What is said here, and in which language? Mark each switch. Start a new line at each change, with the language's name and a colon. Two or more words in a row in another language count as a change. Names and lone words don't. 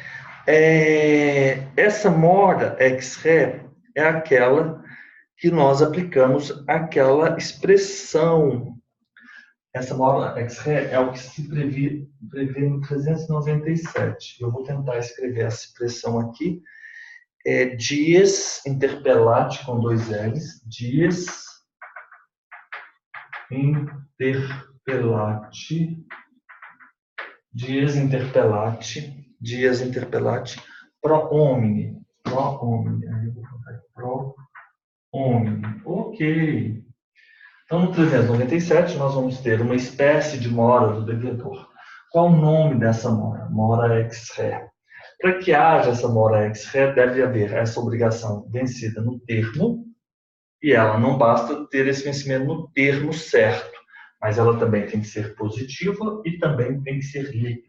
Portuguese: Essa
Latin: mora ex-ré
Portuguese: é aquela que nós aplicamos aquela expressão. Essa
Latin: mora ex-ré
Portuguese: é o que se prevê no 397. Eu vou tentar escrever essa expressão aqui.
Latin: Dies interpellati
Portuguese: com 2 L's.
Latin: Dies interpellati. Dies interpellati pro homine. Pro homine.
Portuguese: Aí eu vou colocar
Latin: pro homine.
Portuguese: Ok. Então, no 397, nós vamos ter uma espécie de mora do devedor. Qual o nome dessa mora?
Latin: Mora ex-ré.
Portuguese: Para que haja essa
Latin: mora ex-ré,
Portuguese: deve haver essa obrigação vencida no termo, e ela não basta ter esse vencimento no termo certo, mas ela também tem que ser positiva e também tem que ser líquida.